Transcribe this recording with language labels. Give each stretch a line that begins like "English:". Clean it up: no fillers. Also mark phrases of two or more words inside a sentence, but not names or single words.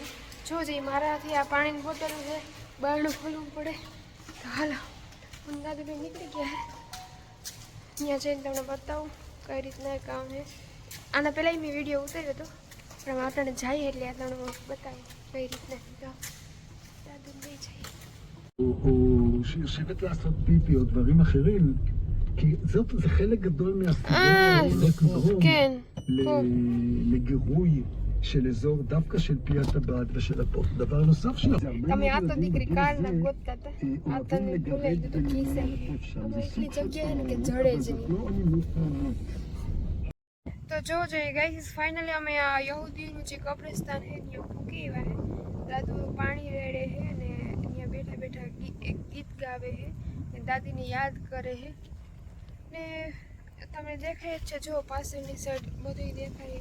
Gujarati: જો જે મારાથી આ પાણીની બોટલ છે બહારનું ખોલવું પડે, તો હાલો હું દાદુભાઈ નીકળી ગયા ત્યાં જઈને તમને બતાવું કઈ રીતના કામ છે। આના પહેલાં મેં વિડીયો ઉતાર્યો હતો પણ આપણે જઈએ એટલે આ તમને બતાવું કઈ રીતના દાદુભાઈ જઈએ।
Hebrew: או שיושבת לעשות פיפי או דברים אחרים, כי זה חלק גדול מהסיבות כן, לגירוי של אזור דווקא של פי הטבעת ושל הפות. דבר נוסף
Gujarati: તમે આ તો દીકરી કારના ગોતતા હતા, આ તને ભૂલાઈ દીધું ખીસે, અમે એટલી જગ્યા ને કે જડે જ નહીં। તો જો જોઈએ
English: guys finally
Gujarati: અમે આ યહૂદીનું જે કબ્રસ્તાન છે ત્યાં પૂકી આવ્યા છે। દાદુ પાણી રેડે છે ને અહીંયા બેઠા બેઠા એક ગીત ગાવે છે ને દાદીને યાદ કરે છે ને તમને દેખાય જ છે, જો પાછળની સાઈડ બધું દેખાય।